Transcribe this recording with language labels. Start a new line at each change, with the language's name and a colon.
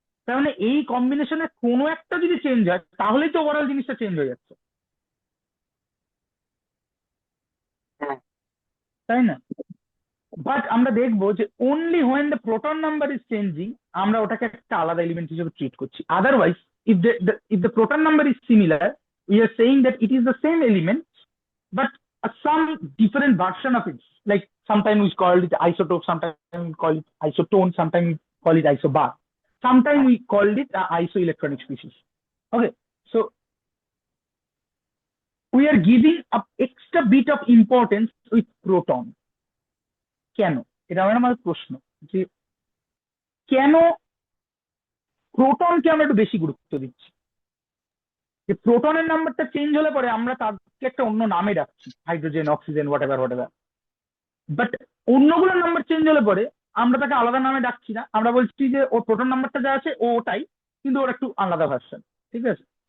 Bangla: তার মানে এই কম্বিনেশনে কোনো একটা যদি চেঞ্জ হয়, তাহলেই তো ওভারঅল জিনিসটা চেঞ্জ হয়ে যাচ্ছে, হ্যাঁ, তাই না? বাট আমরা দেখবো যে
English: only when the proton number is changing
Bangla: আমরা ওটাকে একটা আলাদা এলিমেন্ট হিসেবে ট্রিট করছি।
English: Otherwise if the proton number is similar, we are saying that it is the same element but some different version of it. Like sometimes we call it isotope, sometimes we call it isotone, sometimes we call it isobar, sometimes we called it isoelectronic species. Okay, so we are giving a extra bit of importance with proton.
Bangla: কেন? এটা আমার প্রশ্ন, যে কেন প্রোটনকে আমরা একটু বেশি গুরুত্ব দিচ্ছি। যে প্রোটনের নাম্বারটা চেঞ্জ হলে পরে আমরা তাকে একটা অন্য নামে ডাকছি, hydrogen, oxygen, what ever. But অন্যগুলোর number change হলে পরে আমরা তাকে আলাদা নামে ডাকছি না, আমরা বলছি যে ওর প্রোটন নাম্বারটা যা আছে ও ওটাই, কিন্তু ওর একটু আলাদা ভার্সন, ঠিক আছে।